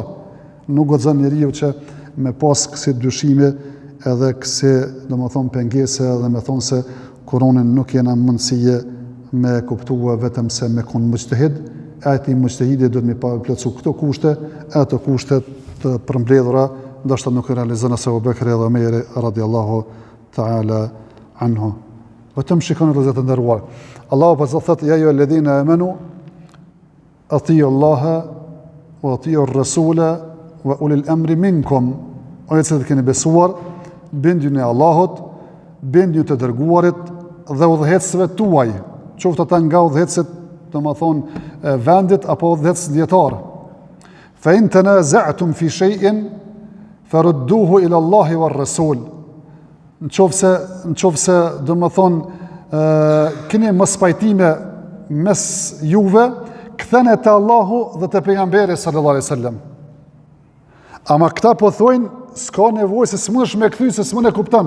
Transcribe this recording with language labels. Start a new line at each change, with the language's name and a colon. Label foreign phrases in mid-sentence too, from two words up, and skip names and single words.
Albanian: Nuk guxon njeriu që me pas kësi dyshime edhe kësi, domethënë pengese dhe me thonë se Kur'anin nuk jena mundësie me kuptua vetëm se me kon mujtahid, ati mujtahidi duhet me plotsu këto kushte, ato kushte të përmbledhura, ndoshta nuk e realizon as Abu Bekri dhe Omeri
Arabic: رضي الله تعالى عنه.
Albanian: Vetëm shikoni vëllezër të nderuar. Allahu pas thotë
Arabic: يا أيها الذين آمنوا أطيعوا الله وأطيعوا الرسول وأولي الأمر منكم.
Albanian: O ju që keni besuar, bindjuni Allahut, bindjuni të dërguarit dhe udhëhecësve tuaj, qoftë ata nga udhëhecët, domethënë vendit apo udhëhecës dietar.
Arabic: فإن تنازعتم في شيء فردوه إلى الله والرسول.
Albanian: Në qoftë se domethënë keni mos pajtime mes juve, kthene te Allahu dhe te pejgamberi
Arabic: صلى الله عليه وسلم.
Albanian: Ama këta po thojnë, s'ka nevojë se s'mundesh me kthy se s'mund e kupton.